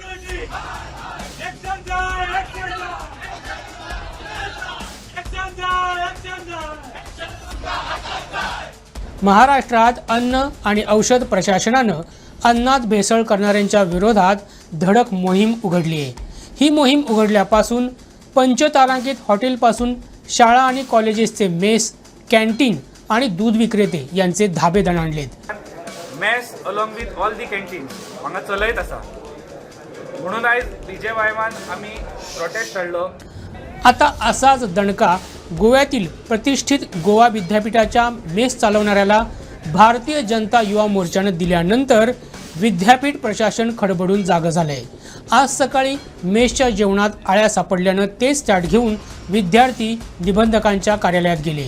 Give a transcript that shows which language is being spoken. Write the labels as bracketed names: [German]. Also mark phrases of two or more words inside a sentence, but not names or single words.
[Marathi] महाराष्ट्रात अन्न आणि औषध प्रशासनानं अन्नात भेसळ करणाऱ्यांच्या विरोधात धडक मोहीम उघडली आहे। ही मोहीम उघडल्यापासून पंचतारांकित हॉटेलपासून शाळा आणि कॉलेजेसचे मेस, कॅन्टीन आणि दूध विक्रेते यांचे धाबे दणाणलेत। [Konkani] मेस [English] along with all the canteen [Konkani] हांगा चलयत आसा म्हणून आयज BJYमान आमी प्रोटेस्ट हाडलो। [Marathi] आता असाच दणका गोव्यातील प्रतिष्ठित गोवा विद्यापीठाच्या मेस चालवणाऱ्याला भारतीय जनता युवा मोर्चाने दिल्यानंतर विद्यापीठ प्रशासन खडबडून जागं झालंय। आज सकाळी मेसच्या जेवणात आळ्या सापडल्यानं तेच ताट घेऊन विद्यार्थी निबंधकांच्या कार्यालयात गेले।